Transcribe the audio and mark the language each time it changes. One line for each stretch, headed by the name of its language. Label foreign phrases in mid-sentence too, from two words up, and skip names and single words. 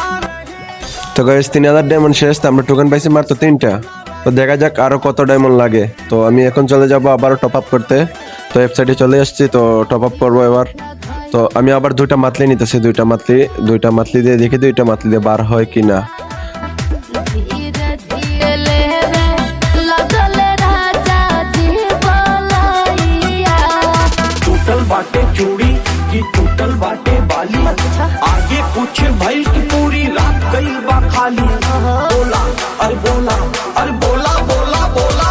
Bangla: তো গাইস 3000 ডায়মন্ড শেষ। তো আমরা টোকেন পাইছি মাত্র 3টা। তো দেখা যাক আরো কত ডায়মন্ড লাগে। তো আমি এখন চলে যাব আবারও
English: top up
Bangla: করতে। তো ওয়েবসাইটে চলে আসছি, তো
English: top up
Bangla: করবো এবার। তো আমি আবার দুইটা মাতলি নিতেছি, দুইটা মাতলি দিয়ে দেখি দুইটা মাতলি দিয়ে বার হয় কিনা।
Bhojpuri: टूटल बाटे चूड़ी की टूटल बाटे बाली आगे कुछ भइल की पूरी रात गई बा खाली बोला अरे बोला अरे बोला बोला बोला